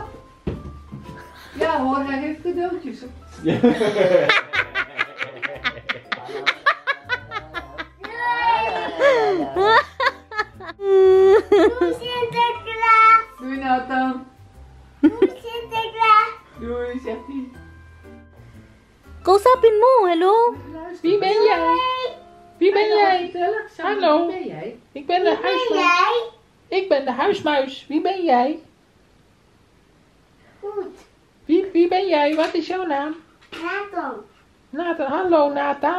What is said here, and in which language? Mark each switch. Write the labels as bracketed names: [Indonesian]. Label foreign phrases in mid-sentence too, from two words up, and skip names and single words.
[Dutch] Ja hoor, hij heeft cadeautjes. Doei Sinterklaas. Doei Nathan. Doei Sinterklaas. Doei, zegt hij. [Filipino] Kausapin mo, hello? [Dutch] Wie ben jij? Wie ben jij? Gezellig. Samen, Hallo. Wie ben jij? Ik ben de Ben huismuis. jij? Ik ben de huismuis. Wie ben jij? Goed. Wie ben jij? Wat is jouw naam? Nathan. Nathan. Hallo Nathan.